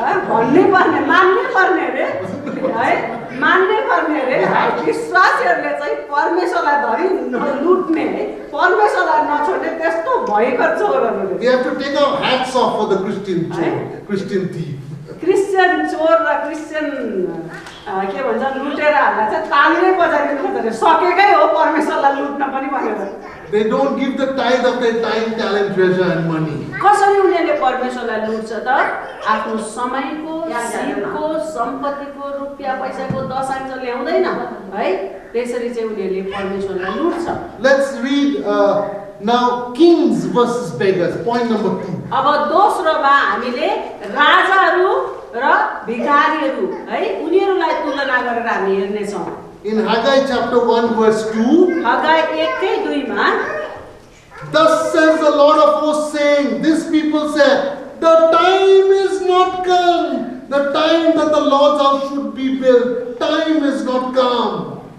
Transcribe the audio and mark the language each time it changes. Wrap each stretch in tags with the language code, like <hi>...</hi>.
<ne>भन्नै पर्ने, मान्नै पर्ने रे है, मान्नै पर्ने रे। विश्वासीहरूले चाहिँ परमेश्वरलाई धरि लुट्ने, परमेश्वरलाई नछोड्ने त्यस्तो भयङ्कर चोरहरू।</ne> <en>We have to take our hats off for the Christian chore, Christian thief.</en> <ne>Christian चोर र क्रिस्चियन के भन्छ लुटेराहरूलाई चाहिँ ताली नै बजाइदिनु पर्छ रे, सकेकै हो परमेश्वरलाई लुट्न पनि भनेर।</ne> <en>They don't give the tithe of their time, talent, treasure and money.</en> <ne>कसरी उनीहरूले परमेश्वरलाई लुट्छ त? आफ्नो समयको, सिपको, सम्पत्तिको, रुपियाँ पैसाको दशांश ल्याउँदैन है, त्यसरी चाहिँ उनीहरूले परमेश्वरलाई लुट्छ।</ne> <en>Let's read now kings versus beggars. Point number 2.</en> <ne>अब दोस्रोमा हामीले राजाहरू र भिखारीहरू है, उनीहरूलाई तुलना गरेर हामी हेर्नेछौँ।</ne> <en>In Haggai chapter 1 verse 2,</en> <ne>हगाई 1:2 मा</ne> <en>thus says the Lord of hosts, saying, these people said, the time is not come, the time that the Lord's house should be built, time is not come.</en>